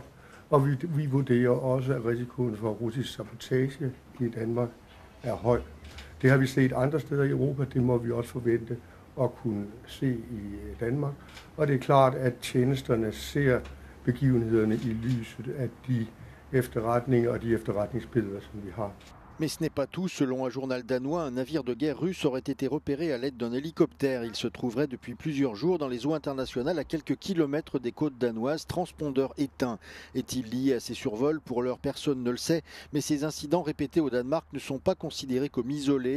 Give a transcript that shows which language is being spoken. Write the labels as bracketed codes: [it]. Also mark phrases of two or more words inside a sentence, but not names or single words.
[da] Og vi vurderer også, at risikoen for russisk sabotage i Danmark er høj. Det har vi set andre steder i Europa, det må vi også forvente at kunne se i Danmark. Og det er klart, at tjenesterne ser begivenhederne i lyset af de efterretninger og de efterretningsbilleder, som vi har. [fr] Mais ce n'est pas tout. Selon un journal danois, un navire de guerre russe aurait été repéré à l'aide d'un hélicoptère. Il se trouverait depuis plusieurs jours dans les eaux internationales à quelques kilomètres des côtes danoises, transpondeur éteint. Est-il lié à ces survols? Pour l'heure, personne ne le sait. Mais ces incidents répétés au Danemark ne sont pas considérés comme isolés.